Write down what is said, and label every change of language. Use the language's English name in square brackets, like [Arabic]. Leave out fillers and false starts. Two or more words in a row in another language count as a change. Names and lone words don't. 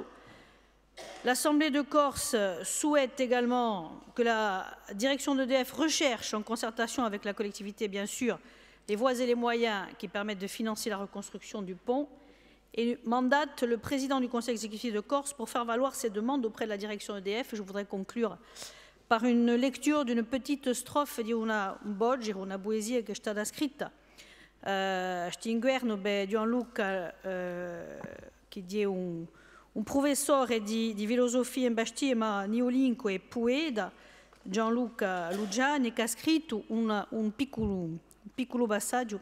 [French] L'Assemblée de Corse souhaite également que la direction d'EDF recherche, en concertation avec la collectivité bien sûr, les voies et les moyens qui permettent de financer la reconstruction du pont et mandate le président du conseil exécutif de Corse pour faire valoir ses demandes auprès de la direction EDF. Je voudrais conclure par une lecture d'une petite strophe [Italian] di una poesia che è stata scritta quest'inverno da Gianluca, che è un professore di filosofia in Bastia, ma neolinco e poeta, Gianluca Lugiani, che ha scritto un piccolo passaggio.